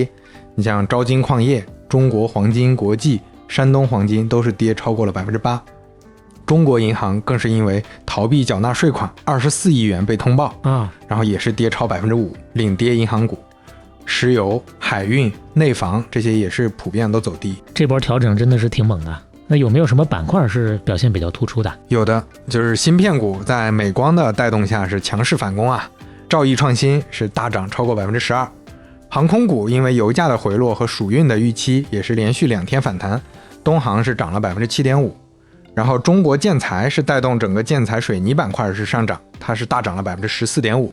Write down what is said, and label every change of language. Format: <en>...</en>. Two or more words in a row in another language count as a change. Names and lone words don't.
<zh>你像招金礦業、中國黃金國際、山東黃金都是跌超過了 8%。中國銀行更是因為逃避繳納稅款24億元被通報然後也是跌超 5%， 領跌銀行股。石油、海運、內房這些也是普遍都走低。這波調整真的是挺猛的。那有沒有什麼板塊是表現比較突出的？有的，就是芯片股在美光的帶動下是強勢反攻兆易創新是大漲超過 12%。航空股因為油價的回落和暑運的預期，也是連續2天反彈。東航是漲了 7.5%。然後中國建材是帶動整個建材水泥板塊是上漲，它是大漲了 14.5%。</zh>